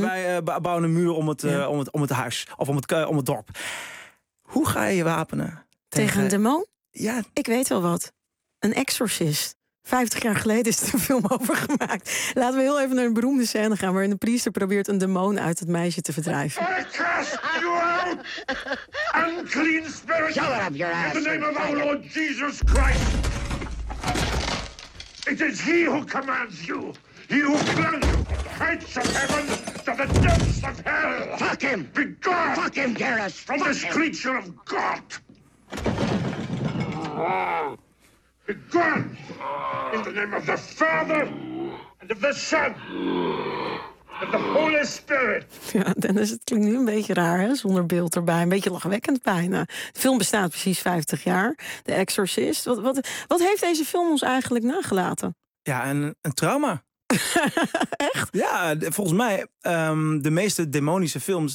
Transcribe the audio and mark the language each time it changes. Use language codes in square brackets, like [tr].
[nl] Wij bouwen een muur om het, om het huis. Of om het dorp. Hoe ga je wapenen? Tegen een demon? Ja. Ik weet wel wat. Een exorcist. 50 jaar geleden is er een film over gemaakt. Laten we heel even naar een beroemde scène gaan... waarin de priester probeert een demon uit het meisje te verdrijven. [en] I cast you out, unclean spirit. Shut up your ass. In the name of our Lord Jesus Christ. It is he who commands you. He who flung you heights of heaven to the depths of hell. Fuck him. Be gone. Fuck him, Garrus. From this creature of God. Begone in the name of the Father and of the Son and the Holy Spirit. [nl] Ja, Dennis, het klinkt nu een beetje raar, hè? Zonder beeld erbij. Een beetje lachwekkend bijna. De film bestaat precies 50 jaar. The Exorcist. Wat heeft deze film ons eigenlijk nagelaten? Ja, een trauma. Echt? Ja, volgens mij, de meeste demonische films...